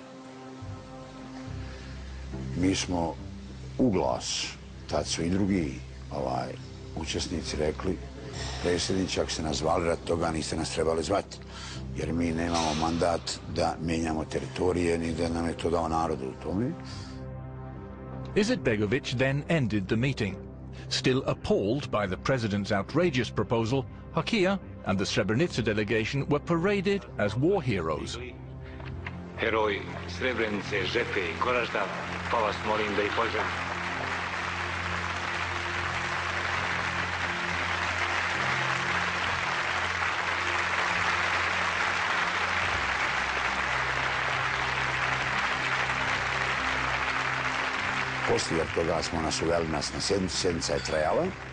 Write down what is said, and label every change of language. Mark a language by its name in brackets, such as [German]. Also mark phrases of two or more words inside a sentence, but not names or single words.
[Bosnian] Mi smo u glas, tad su i drugi učesnici rekli, predsjedniče, ako ste nas zvali rad toga, niste nas trebali zvati, jer mi nemamo mandat da mijenjamo teritorije, ni da nam je to dao narodu u tome. [English] Izetbegović then ended the meeting. Still appalled by the president's outrageous proposal, Hakija and the Srebrenica delegation were paraded as war heroes. [Bosnian] Heroj Srebrenice, Žepe i Goražda, pa vas molim da ih pozdravim. Poslije toga smo nas uveli na sjednicu, sjednica je trajala.